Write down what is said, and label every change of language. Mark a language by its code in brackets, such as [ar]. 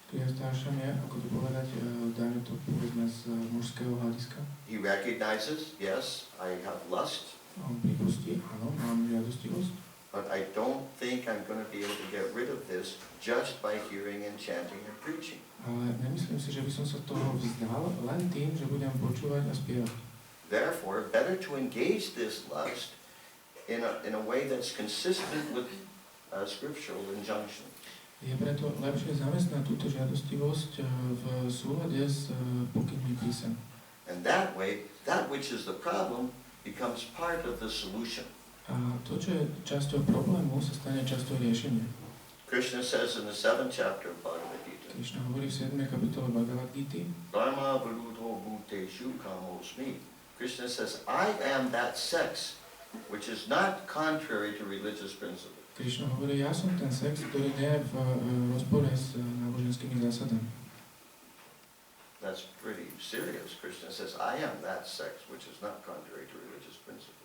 [sk] Grihastha ashram je, ako to povedať, dajme to povedzme z mužského hľadiska. [en] He recognizes, yes, I have lust. [sk] On pripustí, áno, mám žiadostivosť. [en] But I don't think I'm going to be able to get rid of this just by hearing and chanting and preaching. [sk] Ale nemyslím si, že by som sa toho vzdal len tým, že budem počúvať a spievať. [en] Therefore, better to engage this lust in a way that's consistent with scriptural injunctions. [sk] Je preto lepšie zamestnať túto žiadostivosť v súlade s pokynmi písem. [en] And that way, that which is the problem becomes part of the solution. [sk] A to, čo je časťou problému, sa stane časťou riešenia. [en] Krishna says in the 7th chapter of Bhagavad Gita, [sk] Krišna hovorí v 7. kapitole Bhagavad Gita, [sa] Dharma varuto bhuteshu kamosmi. [en] Krishna says, I am that sex which is not contrary to religious principles. [sk] Krišna hovorí, ja som ten sex, ktorý nie je v rozpore s náboženskými zásadami. [en] That's pretty serious. Krishna says, I am that sex which is not contrary to religious principles.